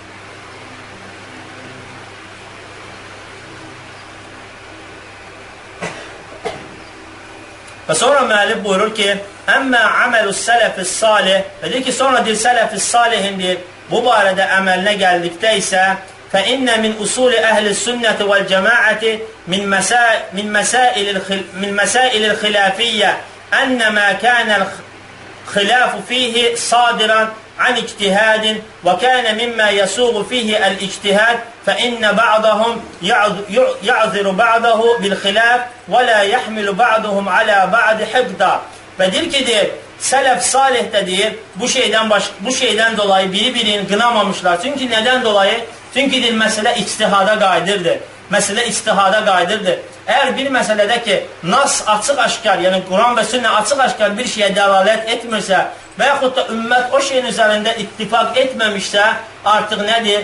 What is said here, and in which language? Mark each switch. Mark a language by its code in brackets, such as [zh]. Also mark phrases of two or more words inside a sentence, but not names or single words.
[az] Və sonra müəllif buyurur ki, [ar] أما عمل السلف الصالح, [az] və deyir ki, sonra deyir, sələfis salihindir, bu barədə əməlinə gəldikdə isə, [ar] فإن من أصول أهل السنة والجماعة من المسائل الخلافية إنما كان الخلاف فيه صادرا عن اجتهاد وكان مما يسوغ فيه الاجتهاد فإن بعضهم يعذر بعضه بالخلاف ولا يحمل بعضهم على بعض حقدا. [az] Və deyir ki, deyir, sələf salih də deyir, bu şeydən dolayı biri-birini qınamamışlar. Çünki nədən dolayı? Çünki deyir, məsələ ictihada qayıdırdır. Məsələ ictihada qayıdırdır. Əgər bir məsələdə ki, nas açıq-aşkar, yəni Quran və sünnə açıq-aşkar bir şeyə dəlalət etmirsə və yaxud da ümmət o şeyin üzərində ittifaq etməmişsə, artıq nədir?